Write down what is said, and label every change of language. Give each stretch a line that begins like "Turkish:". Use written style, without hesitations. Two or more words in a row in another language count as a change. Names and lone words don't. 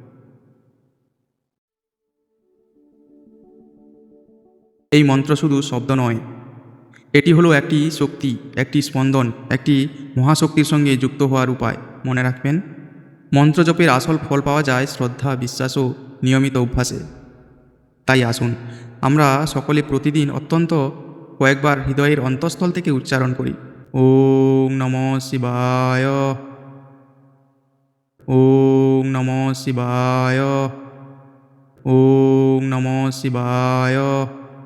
Bangla: এই মন্ত্র শুধু শব্দ নয়, এটি হলো একটি শক্তি, একটি স্পন্দন, একটি মহাশক্তির সঙ্গে যুক্ত হওয়ার উপায়। মনে রাখবেন, মন্ত্র জপের আসল ফল পাওয়া যায় শ্রদ্ধা, বিশ্বাস ও নিয়মিত অভ্যাসে। তাই আসুন আমরা সকলে প্রতিদিন অত্যন্ত কয়েকবার হৃদয়ের অন্তঃস্থল থেকে উচ্চারণ করি
Sanskrit: ओं नमः शिवाय। ओं नमः शिवाय। ओं नमः शिवाय।